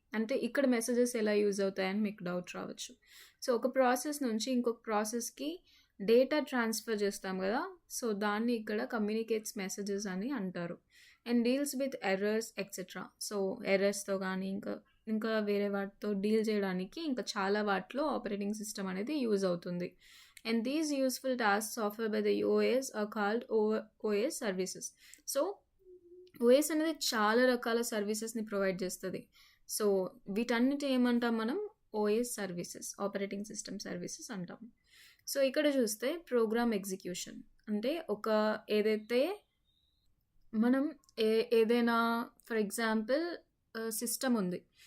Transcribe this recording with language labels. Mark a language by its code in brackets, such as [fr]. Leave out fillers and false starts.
[te] అంటే ఇక్కడ మెసేజెస్ ఎలా యూజ్ అవుతాయని మీకు డౌట్ రావచ్చు. సో ఒక ప్రాసెస్ నుంచి ఇంకొక ప్రాసెస్కి డేటా ట్రాన్స్ఫర్ చేస్తాం కదా, సో దాన్ని ఇక్కడ కమ్యూనికేట్స్ మెసేజెస్ అని అంటారు. [en] And deals with errors etcetera. [te] So ఎర్రర్స్తో కానీ ఇంకా వేరే వాటితో డీల్ చేయడానికి ఇంకా చాలా వాటిలో ఆపరేటింగ్ సిస్టమ్ అనేది యూజ్ అవుతుంది. [en] And these useful tasks offered by the OS are called OS services. [te] So OS అనేది చాలా రకాల సర్వీసెస్ని ప్రొవైడ్ చేస్తుంది. సో వీటన్నిటి ఏమంటాం మనం? OS services, operating system services అంటాం. సో ఇక్కడ చూస్తే ప్రోగ్రామ్ ఎగ్జిక్యూషన్ అంటే ఏదైతే మనం ఏదైనా ఫర్ ఎగ్జాంపుల్ సిస్టమ్ ఉంది.